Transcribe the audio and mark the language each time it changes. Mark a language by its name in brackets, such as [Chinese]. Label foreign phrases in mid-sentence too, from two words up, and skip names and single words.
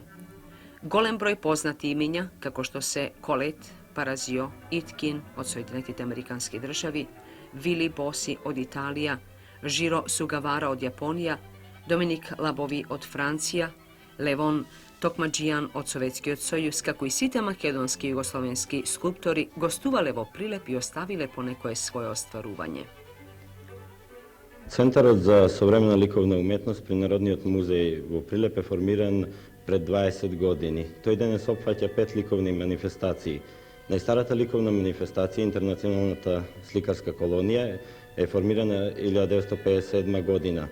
[Macedonian] Голем број познати имиња, како што се Колет, Паразио, Иткин од Соединетите Американски држави, Вили Боси од Италија, Жиро Сугавара од Јапонија, Доминик Лабови од Франција, Левон Tokmadžijan od Sovjetski od Sojus, kako i site makedonski i jugoslovenski skulptori gostuvale vo Prilep i ostavile ponekoje svoje ostvaruvanje. Центарот за современа ликовна уметност при Народниот музеј во Прилеп е формиран пред 20 години. Тој денес опфаќа 5 ликовни манифестации. Најстарата ликовна манифестација, Интернационалната сликарска колонија, е формирана 1957 година.